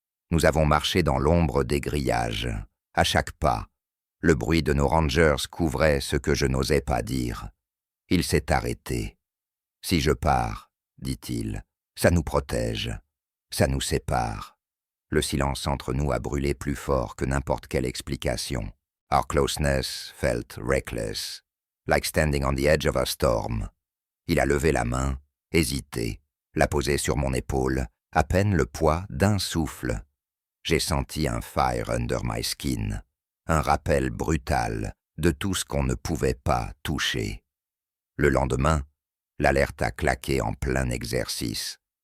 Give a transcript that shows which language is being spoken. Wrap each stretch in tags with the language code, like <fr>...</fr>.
<fr>Nous avons marché dans l'ombre des grillages. À chaque pas, le bruit de nos rangers couvrait ce que je n'osais pas dire. Il s'est arrêté. « Si je pars, dit-il, ça nous protège, ça nous sépare. » Le silence entre nous a brûlé plus fort que n'importe quelle explication.</fr> <en>Our closeness felt reckless, like standing on the edge of a storm.</en> <fr>Il a levé la main, hésité, l'a posée sur mon épaule, à peine le poids d'un souffle. J'ai senti un</fr> <en>fire under my skin,</en> <fr>un rappel brutal de tout ce qu'on ne pouvait pas toucher. Le lendemain, l'alerte a claqué en plein exercice.</fr>